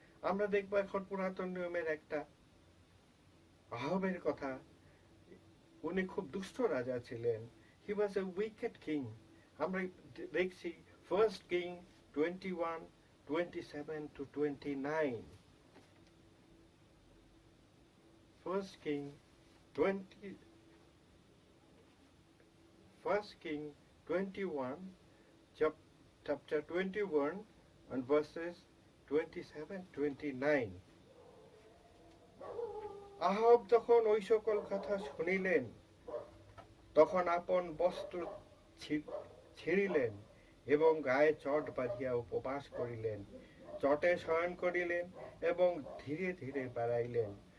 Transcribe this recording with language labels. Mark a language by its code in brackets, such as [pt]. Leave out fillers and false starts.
[bn] আমরা দেখবো এখন পুরাতন নিয়মের একটা আহাবের কথা। উনি খুব দুষ্ট রাজা ছিলেন। [en] He was a wicked king. [bn] আমরা দেখছি first king 21, 27 to 29। [en] First King 20, First King 21, chapter 21 and verses 27, 29। [bn] আহাব যখন ওই সকল কথা শুনিলেন, তখন আপন বস্ত্র ছিঁড়িলেন এবং গায়ে চট বাঁধিয়া উপবাস করিলেন, চটে শয়ন করিলেন এবং ধীরে ধীরে বেড়াইলেন।